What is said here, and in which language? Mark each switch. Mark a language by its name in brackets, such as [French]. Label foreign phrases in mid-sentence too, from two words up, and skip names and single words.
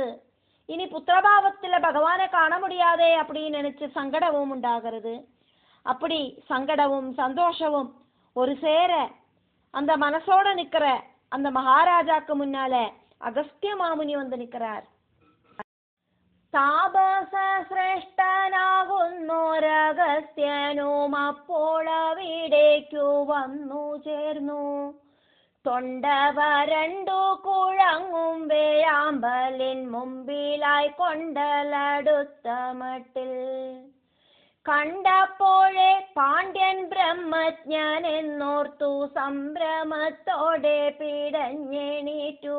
[Tamil] இனி புத்திரபாவத்துல பகவானை காண முடியாதே அப்படின்னு நினைச்சு சங்கடமும் உண்டாகிறது. அப்படி சங்கடமும் சந்தோஷமும் ஒரு சேர அந்த மனசோட நிக்கிற அந்த மகாராஜாக்கு முன்னால அகஸ்திய மாமுனி வந்து நிற்கிறார். [Malayalam] താപസ ശ്രേഷ്ഠനാകുന്നോരഗസ്ത്യനും അപ്പോൾ അവിടേക്കു വന്നു ചേർന്നു. തൊണ്ട വരണ്ടു കുഴങ്ങും വേഴാമ്പലിൻ മുമ്പിലായി കൊണ്ടലടുത്ത മട്ടിൽ കണ്ടപ്പോഴേ പാണ്ഡ്യൻ ബ്രഹ്മജ്ഞൻ എന്നോർത്തു സംഭ്രമത്തോടെ പിടഞ്ഞെണീറ്റു.